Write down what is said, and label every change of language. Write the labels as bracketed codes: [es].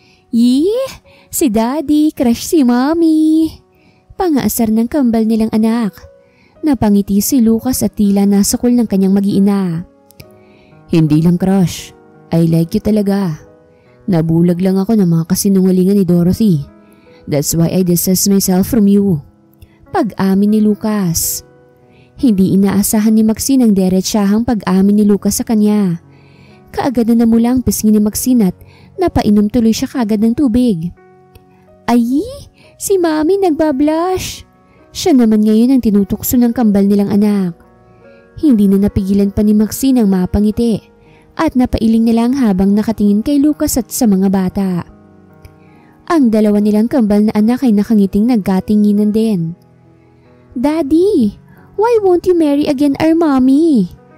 [tl] Yee, si Daddy, crush si Mommy. Pangaasar ng kambal nilang anak. Napangiti si Lucas at tila nasakol ng kanyang mag-iina. Hindi lang crush, [en] I like you [tl] talaga. Nabulag lang ako ng mga kasinungalingan ni Dorothy. [en] That's why I distance myself from you. [tl] Pag-amin ni Lucas. Hindi inaasahan ni Maxine ang diretsahang pag-amin ni Lucas sa kanya. Kaagad na namula ang pisngi ni Maxine at napainom tuloy siya kaagad ng tubig. Ay, si Mami nagbablush. Siya naman ngayon ang tinutukso ng kambal nilang anak. Hindi na napigilan pa ni Maxine ang mapangiti at napailing na lang habang nakatingin kay Lucas at sa mga bata. Ang dalawa nilang kambal na anak ay nakangiting nagkatinginan din. [en] Daddy, why won't you marry again our mommy?